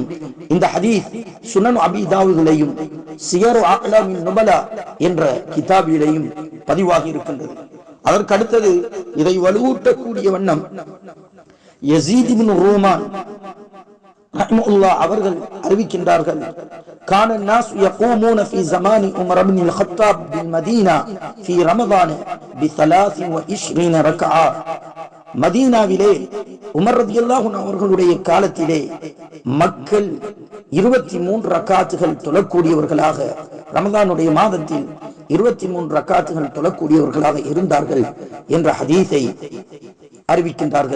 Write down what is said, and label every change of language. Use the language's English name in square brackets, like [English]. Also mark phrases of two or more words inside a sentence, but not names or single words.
[Tamil] இந்த ஹதீஸ் சுனன் அபீ தாவூதிலேயும் சியரு அஅலாமின் நுபலா என்ற கிதாபிலேயும் பதிவாகி இருக்கின்றது. அதற்கு அடுத்தது இதை வலுவூட்டக்கூடிய வண்ணம் யஸீத் இப்னு ரூமான் ரஹ்மத்துல்லாஹ் அவர்கள் அறிவிக்கின்றார்கள், [Arabic] كان الناس يقومون في زمان عمر بن الخطاب بالمدينة في رمضان ب23 ركعة. [Tamil] மதீனாவிலே உமர் [Arabic] رضي الله عنه [Tamil] அவர்களுடைய காலத்திலே மக்கள் 23 ரக்காத்துகள் தொழக்கூடியவர்களாக, ரமதானுடைய மாதத்தில் 23 ரக்காத்துகள் தொழக்கூடியவர்களாக இருந்தார்கள் என்ற ஹதீஸை அறிவிக்கின்றார்கள்.